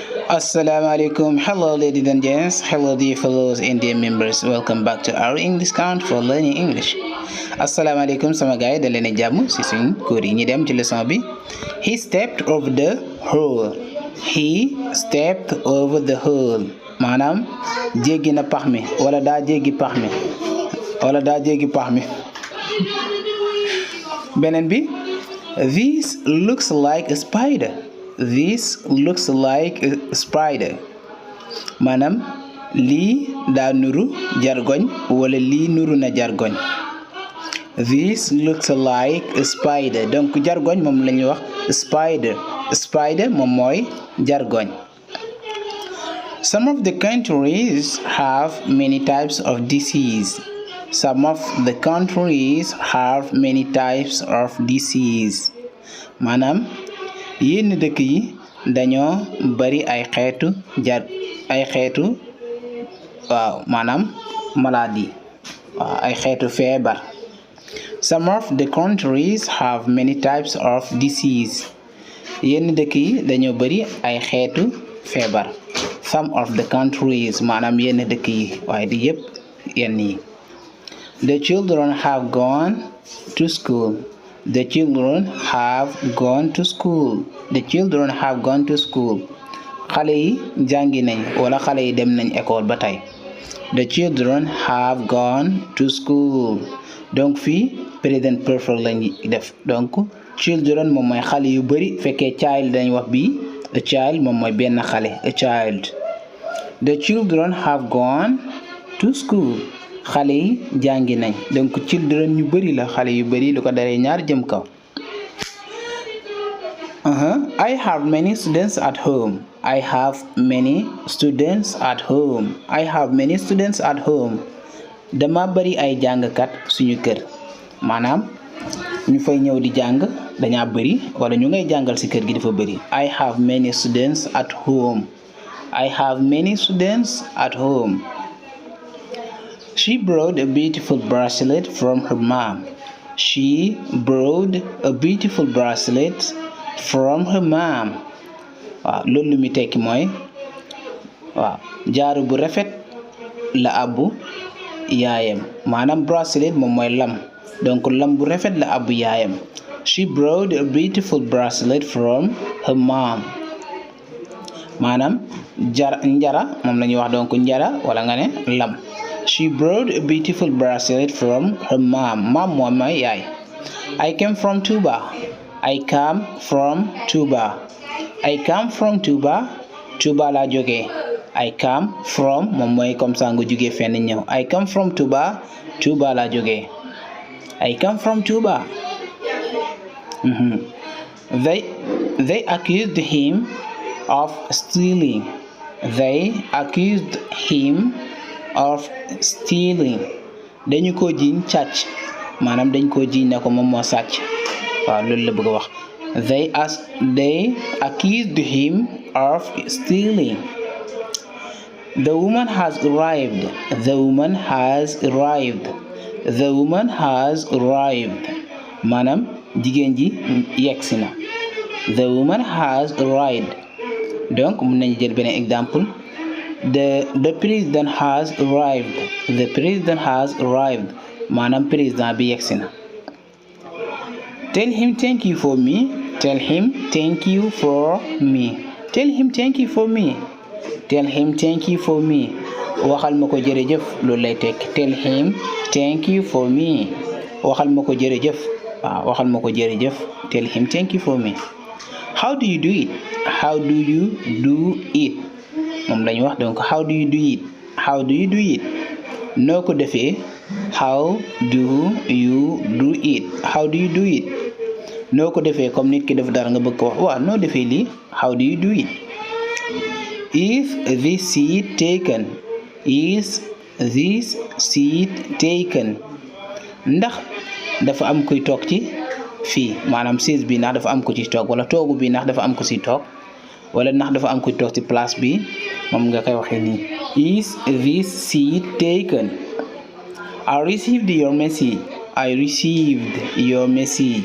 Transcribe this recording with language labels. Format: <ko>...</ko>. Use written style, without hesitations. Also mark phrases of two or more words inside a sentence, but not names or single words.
<ar>السلام عليكم.</ar> <en>Hello, ladies and gents. Hello, dear fellows Indian members. Welcome back to our English count for learning English.</en> <ar>السلام عليكم</ar> <wo>sama gaay da leen jàmm ci suñ cours yi ñi dem ci leçon bi.</wo> <en>He stepped over the hole. He stepped over the hole.</en> <wo>Maanaam jéggi na pax mi wala daa jéggi pax mi. Beneen bi,</wo> <en>this looks like a spider. This looks like a spider.</en> <wo>Maanaam lii daa nuru jargoñ wala lii nuru na jargoñ.</wo> <en>This looks like a spider.</en> <wo>Donc jargoñ moom la ñuy wax spider. Spider moom mooy jargoñ.</wo> <en>Some of the countries have many types of disease. Some of the countries have many types of disease.</en> <wo>Maanaam yenn dëkk yi dañoo bari ay xeetu maanaam maladie ay xeetu feebar.</wo> <en>Some of the countries have many types of disease.</en> <wo>Yenn dëkk yi dañoo bari ay xeetu feebar.</wo> <en>Some of the countries</en> <wo>maanaam yenn dëkk yi waaye di yépp yenn yi.</wo> <en>The children have gone to school. The children have gone to school. The children have gone to school.</en> <wo>Xale yi jàngi nañ wala xale yi dem nañ école ba tey.</wo> <en>The children have gone to school.</en> <wo>Donc fii</wo> <en>present perfect</en> <wo>lañ def. Donc children moom mooy xale yu bari fekkee child dañ wax bi</wo> <en>a child</en> <wo>moom mooy benn xale</wo> <en>a child. The children have gone to school.</en> <wo>Xale yi jàngi nañ donc children ñu bari la xale yu bari lu ko daree ñaar jëm kaw.</wo> <en>I have many students at home. I have many students at home. I have many students at home.</en> <wo>Dama bari ay jàngkat suñu kër maanaam ñu fay ñëw di jàng dañaa bari wala ñu ngay jàngal ci kër gi dafa bari.</wo> <en>I have many students at home. I have many students at home. She brought a beautiful bracelet from her mom. She brought a beautiful bracelet from her mom.</en> <wo>Waaw loolu mi tekki mooy waaw jaaru bu rafet la abbu yaayam maanaam bracelet moom mooy lam donc lam bu rafet la abbu yaayam.</wo> <en>She brought a beautiful bracelet from her mom.</en> <wo>Maanaam njara moom la ñuy wax donc njara wala nga ne lam.</wo> <en>She brought a beautiful bracelet from her mom.</en> <wo>Mom moom mooy yaay.</wo> <en>I came from Touba. I come from Touba. I come from Touba.</en> <wo>Touba laa jógee.</wo> <en>I come from</en> <wo>moom mooy</wo> <fr>comme ça</fr> <wo>nga jógee fenn ñëw.</wo> <en>I come from Touba.</en> <wo>Touba laa jógee.</wo> <en>I come from Touba. They accused him of stealing. They accused him of stealing.</en> <wo>Dañu ko jiiñ càcc maanaam dañ ko jiiñ ne ko moom moo sàcc waaw loolu la bëgg a wax.</wo> <en>They accused him of stealing. The woman has arrived. The woman has arrived. The woman has arrived.</en> <wo>Maanaam jigéen ji yegsi na.</wo> <en>The woman has arrived.</en> <wo>Donc mën nañu jël beneen exemple.</wo> <en>The president has arrived. The president has arrived.</en> <wo>Maanaam président bi yegsi na.</wo> <en>Tell him thank you for me. Tell him thank you for me. Tell him thank you for me. Tell him thank you for me.</en> <wo>Waxal ma ko jërëjëf loolu lay tekki.</wo> <en>Tell him thank you for me.</en> <wo>Waxal ma ko jërëjëf. waaw waxal ma ko jërëjëf.</wo> <en>Tell him thank you for me. How do you do it? How do you do it?</en> <wo>moom lañu wax donc</wo> <en>how do you do it? How do you do it?</en> <wo>noo ko defee</wo> <en>how do you do it? How do you do it?</en> <wo>noo ko defee comme nit ki def dara nga bëgg ko wax waaw noo defee lii</wo> <en>how do you do it? Is this seat taken? Is this seat taken?</en> <wo>Ndax dafa am kuy toog ci fii maanaam siis bi ndax dafa am ku ci toog wala toogu bi ndax dafa am ku ci toog wala ndax dafa am kuy toog ci place bi moom nga koy waxee nii.</wo> <en>Is this seat taken? I received your message. I received your message.</en>